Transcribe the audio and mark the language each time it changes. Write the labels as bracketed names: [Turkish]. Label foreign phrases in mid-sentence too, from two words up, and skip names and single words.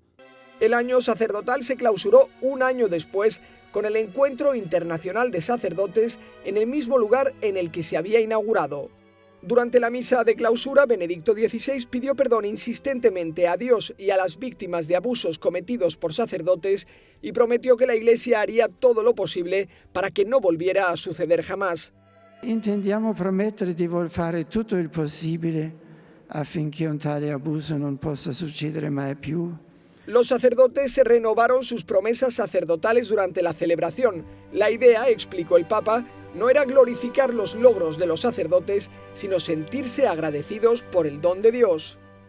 [Spanish] El año sacerdotal se clausuró un año después con el Encuentro Internacional de Sacerdotes en el mismo lugar en el que se había inaugurado. Durante la misa de clausura, Benedicto XVI pidió perdón insistentemente a Dios y a las víctimas de abusos cometidos por sacerdotes y prometió que la Iglesia haría todo lo posible para que no volviera a suceder jamás. [Italian] Intendiamo promettere di fare tutto il possibile affinché un tale abuso non possa succedere mai più. [Spanish] Los sacerdotes se renovaron sus promesas sacerdotales durante la celebración. La idea, explicó el Papa, no era glorificar los logros de los sacerdotes, sino sentirse agradecidos por el don de Dios.